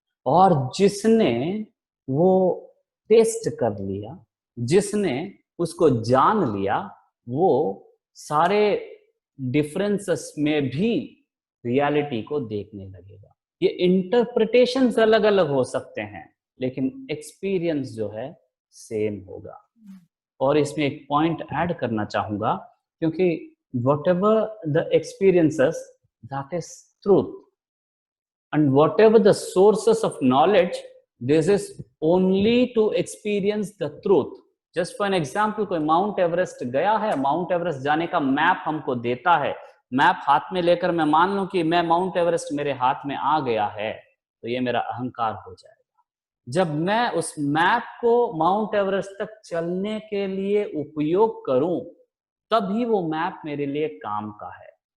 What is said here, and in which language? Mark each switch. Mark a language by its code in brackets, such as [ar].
[hi] और जिसने वो टेस्ट कर लिया, जिसने उसको जान लिया, वो सारे डिफरेंसेस में भी रियलिटी को देखने लगेगा। ये इंटरप्रिटेशंस अलग अलग हो सकते हैं, लेकिन एक्सपीरियंस जो है सेम होगा। और इसमें एक पॉइंट ऐड करना चाहूंगा, क्योंकि [en] whatever the experiences, that is truth, and whatever the sources of knowledge, this is only to experience the truth. Just for an example, [hi] कोई माउंट एवरेस्ट गया है, माउंट एवरेस्ट जाने का मैप हमको देता है, मैप हाथ में लेकर मैं मान लूं कि मैं माउंट एवरेस्ट मेरे हाथ में आ गया है, तो ये मेरा अहंकार हो जाएगा। जब मैं उस मैप को माउंट एवरेस्ट तक चलने के लिए उपयोग करूं, तभी वो मैप मेरे लिए काम का है।